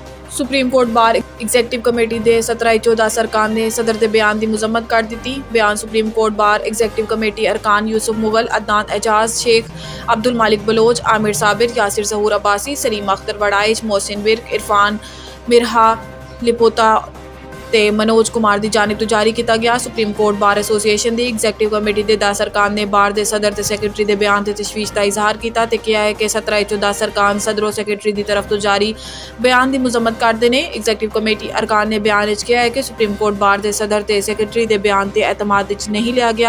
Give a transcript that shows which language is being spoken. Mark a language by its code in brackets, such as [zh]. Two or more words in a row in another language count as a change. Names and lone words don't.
[pa] ਸੁਪਰੀਮ ਕੋਰਟ ਬਾਰ ਐਗਜ਼ੈਕਟਿਵ ਕਮੇਟੀ ਦੇ 17/14 ਅਰਕਾਨ ਨੇ ਸਦਰ ਦੇ ਬਿਆਨ ਦੀ ਮੁਜ਼ੰਮਤ ਕਰ ਦਿੱਤੀ। ਬਿਆਨ ਸੁਪਰੀਮ ਕੋਰਟ ਬਾਰ ਐਗਜ਼ੈਕਟਿਵ ਕਮੇਟੀ ਅਰਕਾਨ ਯੂਸੁਫ ਮੁਗਲ, ਅਦਨਾਨ एजाज, शेख अब्दुल मालिक बलोच, आमिर साबिर, यासिर जहूर अब्बासी, सलीम अख्तर वड़ाइच, मोहसिन विर्क, इरफान मिरहा लिपोता ਤੇ ਮਨੋਜ ਕੁਮਾਰ ਦੀ ਜਾनिब ਤੋਂ ਜਾਰੀ ਕੀਤਾ ਗਿਆ। ਸੁਪਰੀਮ ਕੋਰਟ ਬਾਰ ਐਸੋਸੀਏਸ਼ਨ ਦੀ ਐਗਜ਼ੈਕਟਿਵ ਕਮੇਟੀ ਦੇ 10 ਅਰਕਾਨ ਨੇ ਬਾਰ ਦੇ ਸਦਰ ਤੇ ਸੈਕਟਰੀ ਦੇ ਬਿਆਨ ਤੇ ਤਸ਼ਵੀਸ਼ ਦਾ ਇਜ਼ਹਾਰ ਕੀਤਾ ਤੇ ਕਿਹਾ ਹੈ ਕਿ 17/14 ਅਰਕਾਨ ਸਦਰੋਂ ਸੈਕਟਰੀ ਦੀ ਤਰਫ ਤੋਂ ਜਾਰੀ ਬਿਆਨ ਦੀ ਮੁਜ਼ੰਮਤ ਕਰਦੇ ਨੇ। ਐਗਜ਼ੈਕਟਿਵ ਕਮੇਟੀ ਅਰਕਾਨ ਨੇ ਬਿਆਨ ਵਿੱਚ ਕਿਹਾ ਹੈ ਕਿ ਸੁਪਰੀਮ ਕੋਰਟ ਬਾਰ ਦੇ ਸਦਰ ਤੇ ਸੈਕਟਰੀ ਦੇ ਬਿਆਨ ਤੇ ਐਤਮਾਦ ਵਿੱਚ ਨਹੀਂ ਲਿਆ ਗਿਆ।